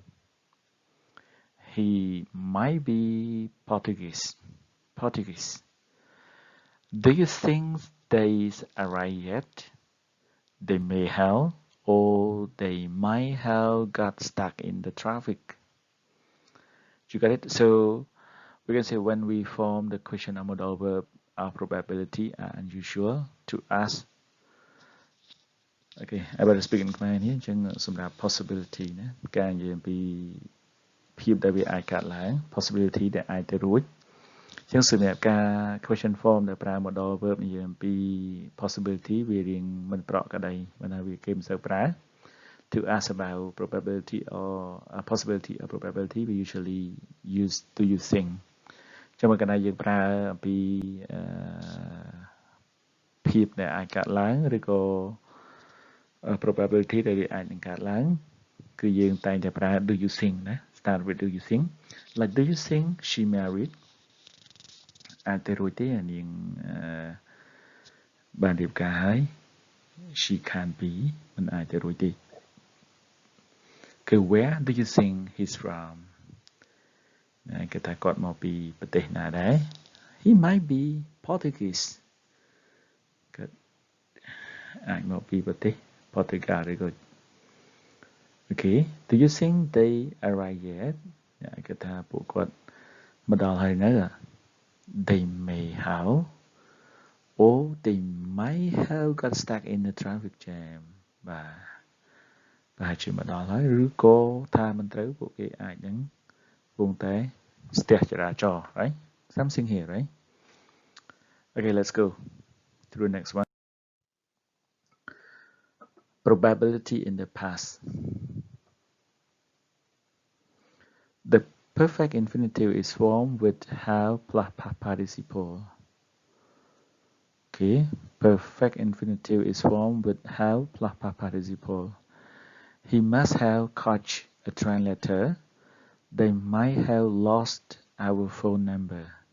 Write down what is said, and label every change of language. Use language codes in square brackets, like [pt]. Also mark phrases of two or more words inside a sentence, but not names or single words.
[en] he might be Portuguese do you think they've arrived yet they may have or they might have got stuck in the traffic you got it so we can say when we form the question of modal verb our probability are unusual to ask okay I better speak in Khmer [km] នេះអញ្ចឹងសម្រាប់ possibility ណាការនិយាយអំពីភាពដែលវាអាចកើតឡើង possibility ដែលអាចទៅរួចអញ្ចឹងសម្រាប់ការ [en] question form [km] ដែលប្រើ [en] modal verb [km] និយាយអំពី possibility វារៀងមិនប្រក្រតីបើថាវាគេមិនសូវប្រើ [en] to ask about probability or possibility or probability we usually use do you think [km] ចាំមើលកណ្ដាលយើងប្រើអំពី ភាពដែលអាចកើតឡើងឬក៏ probability ដែលវាអាចនឹងកើតឡើងគឺយើងតែងតែប្រើ [en] do you think [km] ណា [en] start with do you think like do you think she married [km] អាចទៅរួចទេអានាង បានរៀបការហើយ [en] she can't be [km] មិនអាចទៅរួចទេគឺ [en] where do you think he's from [km] គេថាគាត់មកពីប្រ ទេសណាដែរ [en] he might be Portuguese [km] គាត់អាចមកពីប្រទេស Portugal ឬក៏ [en] okay do you think they arrived yet [km] គេថាពួកគាត់មកដល់ហើយនៅ [en] they may have or they might have got stuck in the traffic jam [km] បាទប្រហែលជាមកដល់ហើយឬក៏ថាមិនត្រូវពួកគេអាចនឹងកំពុងតែស្ទះចរាចរណ៍ [en] right something here right okay let's go to the next one probability in the past the perfect infinitive is formed with have plus past participle okay perfect infinitive is formed with have plus past participle he must have caught a train later they might have lost our phone number